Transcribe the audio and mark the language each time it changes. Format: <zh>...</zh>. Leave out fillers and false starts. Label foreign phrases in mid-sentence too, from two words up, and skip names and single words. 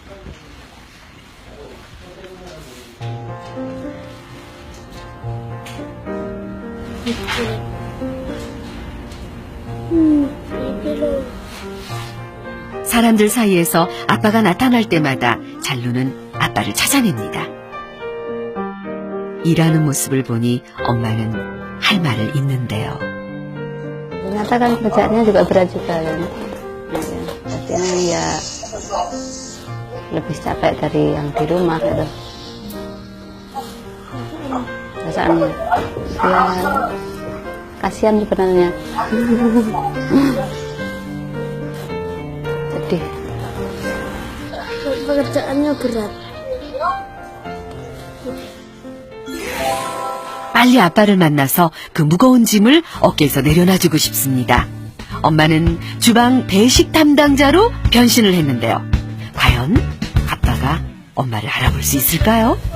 <ko>사람들 사이에서 아빠가 나타날 때마다 잘루는 아빠를 찾아냅니다. 일하는 모습을 보니 엄마는 할 말을 잇는데요.</ko> <id>Ternyata kan kerjaannya juga berat juga kan. Artinya ya lebih capek dari yang di rumah gitu. Perasaannya ya kasihan sebenarnya. Sedih. Pekerjaannya berat.</id> <ko>빨리 아빠를 만나서 그 무거운 짐을 어깨에서 내려놔주고 싶습니다. 엄마는 주방 배식 담당자로 변신을 했는데요. 과연 아빠가 엄마를 알아볼 수 있을까요?</ko>